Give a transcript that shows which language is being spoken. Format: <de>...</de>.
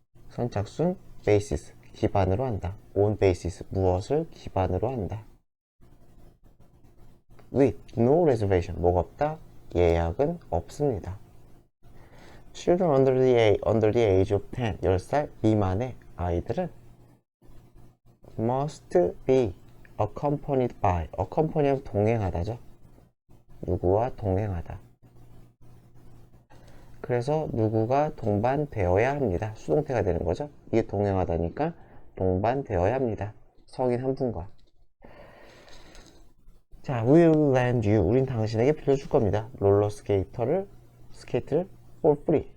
<ko>선착순 basis 기반으로 한다.</ko> <en>on basis</en> <ko>무엇을 기반으로 한다.</ko> <en>with no reservation</en> <ko>뭐가 없다? 예약은 없습니다.</ko> <en>Children under the age of 10,</en> <ko>10살 미만의 아이들은</ko> <en>must be accompanied by, accompany하면</en> <ko>동행하다죠. 누구와 동행하다. 그래서 누구가 동반되어야 합니다. 수동태가 되는 거죠. 이게 동행하다니까 동반되어야 합니다. 성인 한 분과.</ko> <en>자, we will lend you.</en> <ko>우린 당신에게 빌려줄 겁니다. 롤러 스케이트를</ko> <en>for free.</en>